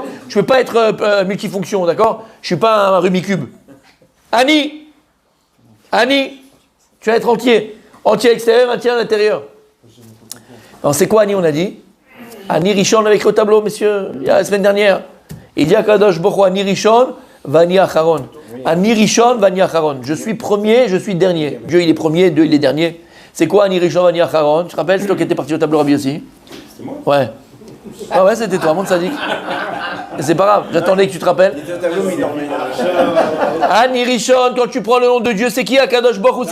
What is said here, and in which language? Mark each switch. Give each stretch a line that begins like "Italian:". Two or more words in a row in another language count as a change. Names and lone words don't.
French: Je ne peux pas être multifonction, d'accord? Je ne suis pas un Rubik's Cube. Ani. Ani. Tu vas être entier. Entier à l'extérieur, entier à l'intérieur. Alors, c'est quoi Ani, on a dit?
Hebrew: אני ראשון,
French: on avait écrit au tableau, messieurs, il y a la semaine dernière. Il dit à Kadosh Baruch Hu,
Hebrew: אני ראשון ואני אחרון. אני ראשון ואני אחרון.
French: Je suis premier, je suis dernier. Dieu, il est premier, Dieu, il est dernier. C'est quoi
Hebrew: אני ראשון ואני אחרון?
French: Tu te rappelles, c'est toi qui étais parti au tableau Rabbi aussi? C'était moi? Ouais. Ah ouais, c'était toi, mon sadique. C'est pas grave, j'attendais que tu te rappelles. Il était au tableau, mais il dormait.
Hebrew: אני ראשון,
French: quand tu prends le nom de Dieu, c'est qui Akadosh Baruch Hu?